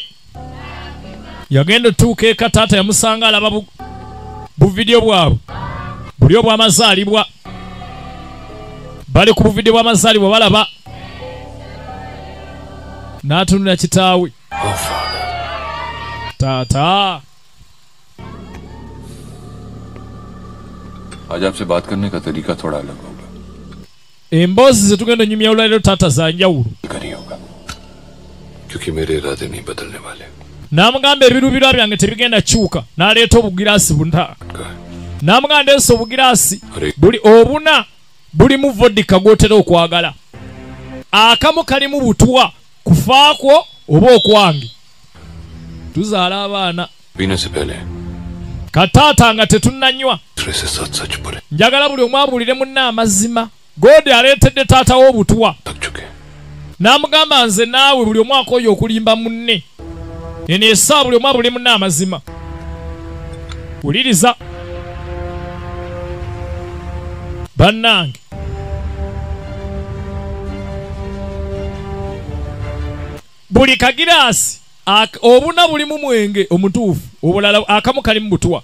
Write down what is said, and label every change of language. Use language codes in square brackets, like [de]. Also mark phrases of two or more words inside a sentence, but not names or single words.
[lg] Yagenda tuuka eka taata yamusanga alaba bu video bwabwe. Buli obw'amazaalibwa. Bali ku buvideo bw'amazaalibwa balaba. N'atunula kitaawe. Taata. [hi] आज आपसे बात करने का तरीका थोड़ा अलग होगा. [lg] Emboozi ze tugenda onyumya olwaliro taata za njawulo. [hi] नहीं होगा क्योंकि मेरे इरादे नहीं बदलने वाले. [lg] N'amugamba ebirubirwa byange tebigenda kyuka. N'aleeta obugiraasi bunta. N'amugamba ndeese obugiraasi buli obuna bulimu vodka gw'otera okwagala. Akamu kalimu butwa kufaako oba okwange. Tuzaala abaana. [hi] पीने से पहले [lg] Kataata nga tetunnanywa. [hi] से सच सच बोले. [lg] Njagala buli omu abuulire munne amazima. Godi aleetedde taata w'obutwa. [hi] थक चुके. [lg] N'amugamba nze naawe buli omu akooye okulimba munne. Eno essaawa buli omu abuulire munne amazima. Wuliriza. Bannange. Buli kagiraasi obuna bulimu mwenge omutuufu obulala akamu kali mu butwa.